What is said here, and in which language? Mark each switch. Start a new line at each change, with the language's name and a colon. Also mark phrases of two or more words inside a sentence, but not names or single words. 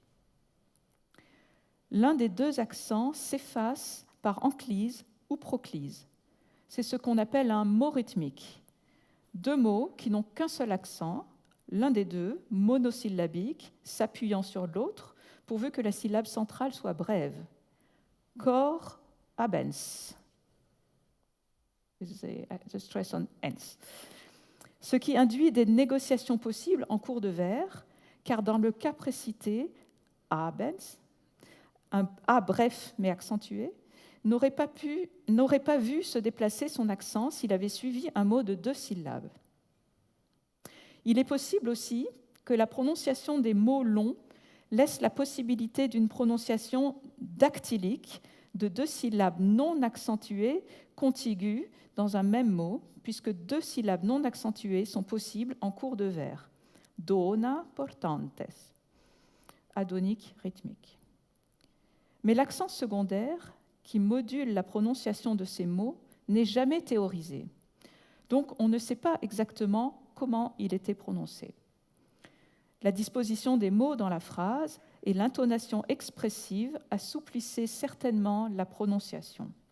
French: L'un des deux accents s'efface par enclyse ou proclyse. C'est ce qu'on appelle un mot rythmique. Deux mots qui n'ont qu'un seul accent, l'un des deux, monosyllabique, s'appuyant sur l'autre, pourvu que la syllabe centrale soit brève.
Latin: Cor abens.
English: The stress on ens.
French: Ce qui induit des négociations possibles en cours de vers, car dans le cas précité, abens, un A bref mais accentué, n'aurait pas vu se déplacer son accent s'il avait suivi un mot de 2 syllabes. Il est possible aussi que la prononciation des mots longs laisse la possibilité d'une prononciation dactylique de 2 syllabes non accentuées contiguës dans un même mot, puisque 2 syllabes non accentuées sont possibles en cours de vers.
Latin: Dona portantes,
French: adonique rythmique. Mais l'accent secondaire, qui module la prononciation de ces mots, n'est jamais théorisé. Donc on ne sait pas exactement comment il était prononcé. La disposition des mots dans la phrase et l'intonation expressive assouplissaient certainement la prononciation.